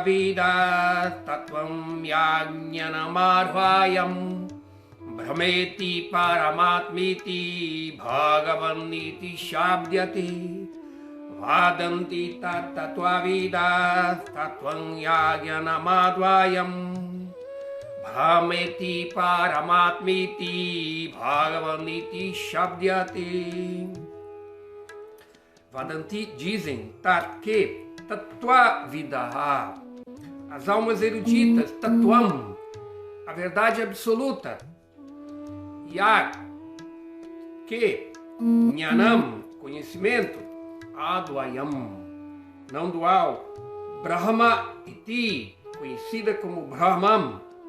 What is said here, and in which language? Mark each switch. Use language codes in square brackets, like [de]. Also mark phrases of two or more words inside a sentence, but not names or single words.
[sa] Vida Tattvam Yagyanamadvayam Brahmeti Paramatmeti Bhagavaniti Shabdyate Vadanti Tattva Vida Tattvam Yagyanamadvayam Brahmeti Paramatmiti Bhagavaniti Shabdyate. [pt] Vadanti dizem que [sa] Tattva Vidaha, [pt] as almas eruditas, Tattvam, a verdade absoluta, Yag, que Jnanam, conhecimento, Advayam, não dual, [sa] Brahma Iti, [pt] conhecida como Brahman.